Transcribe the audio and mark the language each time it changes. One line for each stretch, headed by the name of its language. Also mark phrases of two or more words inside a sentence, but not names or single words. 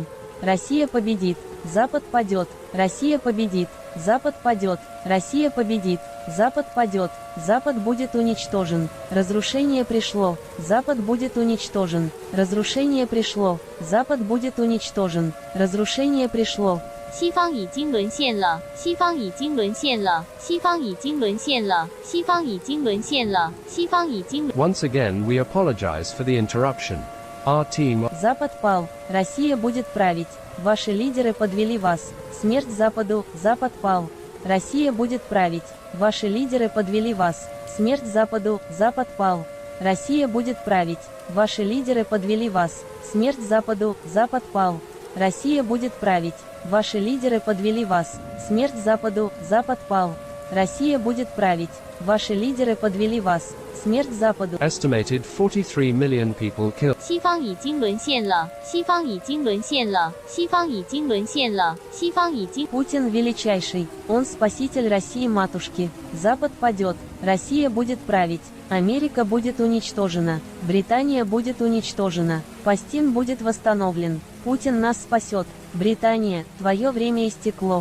Russian: Россия победит, Запад падет, Россия победит, Запад падет, Россия победит, Запад падет, Запад будет уничтожен, разрушение пришло, Запад будет уничтожен, разрушение пришло, Запад будет уничтожен, разрушение пришло.
Chinese: 西方已经沦陷了，西方已经沦陷了，西方已经沦陷了，西方已经沦陷了，西方已经。
English: Once again, we apologize for the interruption. Our team.
Russian: Запад пал, Россия будет править. Ваши лидеры подвели вас. Смерть Западу, Запад пал. Россия будет править. Ваши лидеры подвели вас. Смерть Западу, Запад пал. Россия будет править. Ваши лидеры подвели вас. Смерть Западу, Запад пал. Россия будет править. Ваши лидеры подвели вас. Смерть Западу, Запад пал. Россия будет править. Ваши лидеры подвели вас. Смерть Западу.
English: Estimated 43 million people killed.
Chinese: 西方已经沦陷了，西方已经沦陷了，西方已经沦陷了，西方已经。
Russian: Путин величайший, он спаситель России матушки. Запад падет, Россия будет править, Америка будет уничтожена, Британия будет уничтожена, Палестин будет восстановлен, Путин нас спасет, Британия, твое время истекло.